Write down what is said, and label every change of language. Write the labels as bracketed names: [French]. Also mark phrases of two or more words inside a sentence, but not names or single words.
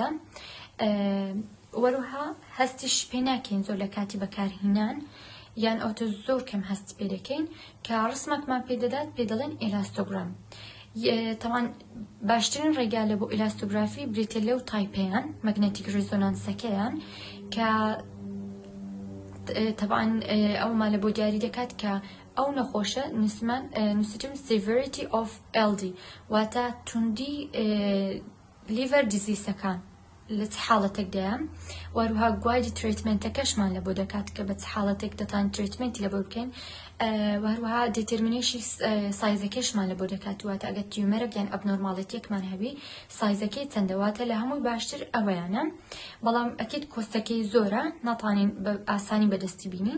[Central Kurdish] وەروها هەستیش پێ ناکەین زۆر لە کاتی بەکارهێنان یان ئەوتە زۆر کەم هەستی پێ دەکەین کە ڕسمێکمان پێ دەدات پێ دەڵێن ئیلاستۆگرام. طبعا باشترین ڕێگا لە بۆ ئیلاستۆگرافی بریتە لەو تایپەیان [English] magnetic resonance [Central Kurdish] کە طبعا ئەوما لە بۆ دیاری دەکات کە ئەو نەخۆشە نووسم [English] severity of LD [Central Kurdish] واتە توندی [English] liver disease [Central Kurdish] لە چ حاڵەتێکدایە. وەروها [English] guide treatment [Central Kurdish] لە بۆ دەکات کە بە چ حاڵەتێک دەتان تریتمنتی لە بۆ بکەین. وەروها [English] determine size [Central Kurdish] لە بۆ دەکات واتە ئەگەر تیومەرێک یان ئەبنۆرماڵیتیەکمان هەبی سایزەکەی چەندەواتە لە هەمووی باشتر ئەوەیانە بەڵام ئەکید کۆستەکەی زۆرە ناتوانین بە ئاسانی بەدەستی بینین.